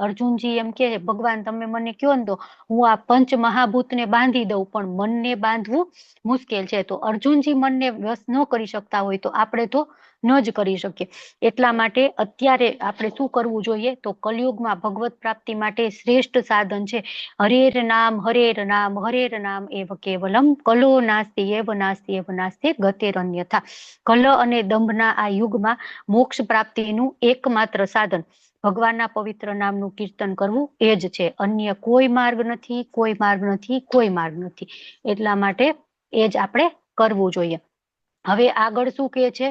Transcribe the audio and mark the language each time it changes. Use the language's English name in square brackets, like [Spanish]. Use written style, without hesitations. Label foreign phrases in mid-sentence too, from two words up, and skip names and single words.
[Gujarati] અર્જુનજી એમ કે ભગવાન તમે મને કયો ને તો હું આ પંચ મહાભૂતને બાંધી દઉં, પણ મનને બાંધવું મુશ્કેલ છે. તો અર્જુનજી મનને વશ ન કરી શકતા હોય તો આપણે તો ન જ કરી શકીએ. એટલા માટે અત્યારે આપણે શું કરવું જોઈએ? તો કલયુગમાં ભગવત પ્રાપ્તિ માટે શ્રેષ્ઠ સાધન છે [Sanskrit] હરેર નામ, હરેર નામ, હરેર નામ એવ કેવલમ, કલો નાસ્તિ એવ નાસ્તિ એવ નાસ્તિ ગતિરન્યથા. [Gujarati] કલ અને દંભના આ યુગમાં મોક્ષ પ્રાપ્તિનું એકમાત્ર સાધન ભગવાનના પવિત્ર નામનું કીર્તન કરવું એ જ છે. અન્ય કોઈ માર્ગ નથી, કોઈ માર્ગ નથી, કોઈ માર્ગ નથી. એટલા માટે એ જ આપણે કરવું જોઈએ. હવે આગળ શું કહે છે?